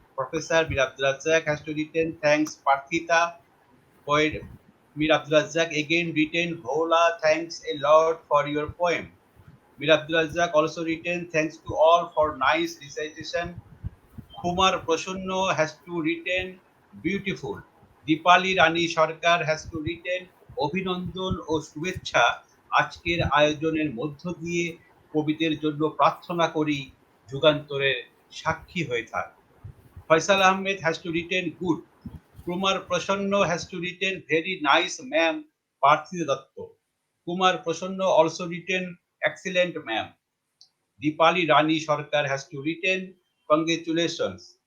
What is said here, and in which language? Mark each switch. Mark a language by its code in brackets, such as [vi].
[en] Professor Mir Abdulrazak has to written thanks Parthita. Poet Mir Abdulrazak again written Voula, thanks a lot for your poem. Mir Abdulrazak also written thanks to all for nice recitation. Kumar Prasanno has to written beautiful. [bn] Dipali Rani Sarkar [en] has to written [bn] অভিনন্দন ও শুভেচ্ছা আজকের আয়োজনের মধ্য দিয়ে কবিদের জন্য প্রার্থনা করি যুগান্তরের সাক্ষী হয়ে থাক। [en] Faisal Ahmed has to written good. Kumar Prasanno has to written very nice ma'am. Parthita Dutta. Kumar Prasanna also written excellent ma'am. Dipali Rani Sarkar has to written congratulations.